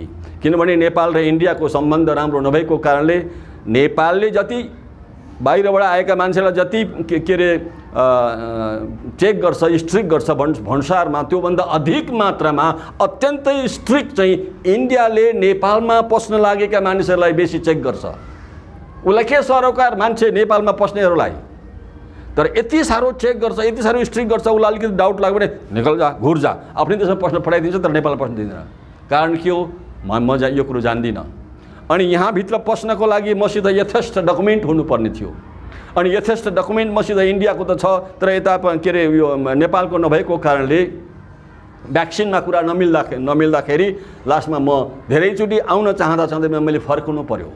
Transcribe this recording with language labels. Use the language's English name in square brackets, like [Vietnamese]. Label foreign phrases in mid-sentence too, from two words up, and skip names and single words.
[Nepali] किनभने नेपाल र इन्डियाको सम्बन्ध राम्रो नभएको कारणले नेपालले जति बाहिरबाट आएका मान्छेलाई जति के अरे चेक गर्छ, स्ट्रिक्ट गर्छ भन्सारमा, त्योभन्दा अधिक मात्रामा अत्यन्तै स्ट्रिक्ट चाहिँ इन्डियाले नेपालमा पस्न लागेका मानिसहरूलाई बेसी चेक गर्छ। उसलाई के सरोकार मान्छे नेपालमा पस्नेहरूलाई, तर यति साह्रो चेक गर्छ, यति साह्रो स्ट्रिक्ट गर्छ, उसलाई अलिकति डाउट लाग्यो भने [Hindi] निकल जा, घुर जा, [Nepali] आफ्नै देशमा पस्न पठाइदिन्छ, तर नेपालमा पस्न दिँदैन। कारण के हो? म यो कुरो जान्दिनँ। अनि यहाँभित्र पस्नको लागि मसित यथेष्ट डकुमेन्ट हुनुपर्ने थियो। अनि यथेष्ट डकुमेन्ट मसित इन्डियाको त छ, तर यता के अरे यो नेपालको नभएको कारणले भ्याक्सिनमा कुरा नमिल्दाखेरि लास्टमा म धेरैचोटि आउन चाहँदा मैले फर्कनु पर्यो।